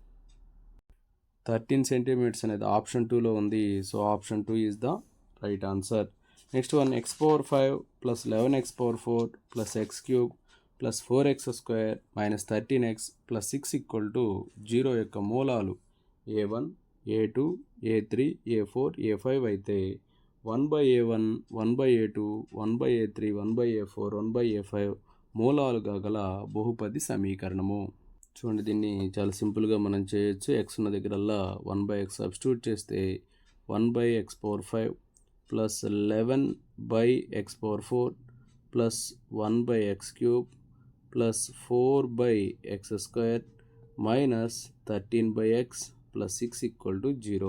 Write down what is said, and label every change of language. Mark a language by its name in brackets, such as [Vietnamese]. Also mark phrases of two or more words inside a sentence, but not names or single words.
[Telugu] 13 సెంటీమీటర్స్ అనేది ఆప్షన్ 2లో ఉంది. [English] so option 2 is the right answer. next one x power 5 plus 11x power 4 plus x cube plus 4x square minus 13x plus 6 equal to 0 [Telugu] యొక్క మూలాలు a1 a2 a3 a4 a5 అయితే 1/a1 1/a2 1/a3 1/a4 1/a5 మూలాలుగా గల బహుపది సమీకరణము. చూడండి, దీన్ని చాలా సింపుల్గా మనం చేయొచ్చు. ఎక్స్ ఉన్న దగ్గరల్లా 1/x సబ్స్టిట్యూట్ చేస్తే [English] 1/x power 5 plus 11/x power 4 plus 1/x cube plus 4/x square minus 13/x plus 6 equal to 0.